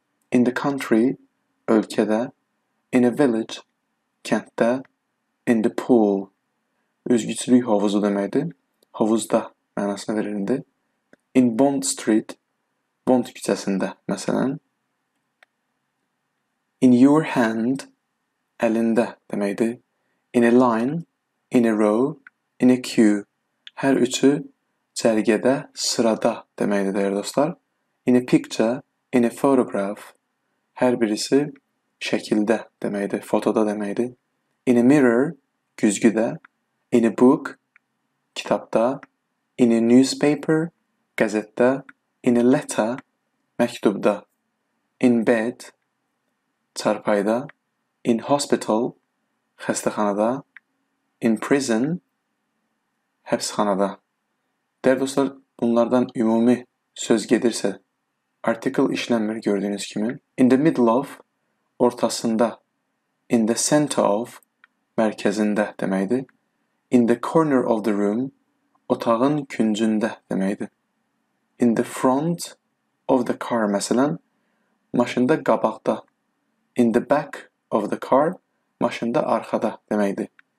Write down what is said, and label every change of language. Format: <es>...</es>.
<en>In the country,</en> <az>ölkədə,</az> <en>in a village,</en> <az>kənddə,</az> <en>in the pool,</en> <az>üzgüçülük hovuzu deməkdir. Hovuzda mənasına verildi.</az> <en>In Bond Street,</en> <az>Bond küçəsində, məsələn.</az> <en>In your hand,</en> <az>əlində deməkdir.</az> <en>In a line, in a row, in a queue.</en> <az>Hər üçü cərgədə, sırada deməkdir dəyərli dostlar.</az> <en>In a picture, in a photograph.</en> <az>Hər birisi şəkildə deməkdir, fotoda deməkdir.</az> <en>In a mirror,</en> <az>güzgüdə.</az> <en>In a book,</en> <az>kitabda.</az> <en>In a newspaper,</en> <az>qəzetdə.</az> <en>In a letter,</en> <az>məktubda.</az> <en>In bed,</en> <az>çarpayda.</az> <en>In hospital,</en> <az>xəstəxanada.</az> <en>In prison,</en> <az>həbsxanada. Dəyərli dostlar, bunlardan ümumi söz gedirsə, article işlənmir gördüyünüz kimi.</az> <en>In the middle of,</en> <az>ortasında.</az> <en>In the center of,</en> <az>mərkəzində deməkdir.</az> <en>In the corner of the room,</en> <az>otağın küncündə deməkdir.</az> <en>In the front of the car,</en> <az>məsələn, maşında qabaqda.</az> <en>In the back of the car,</en> <az>maşında arxada deməkdir.</az>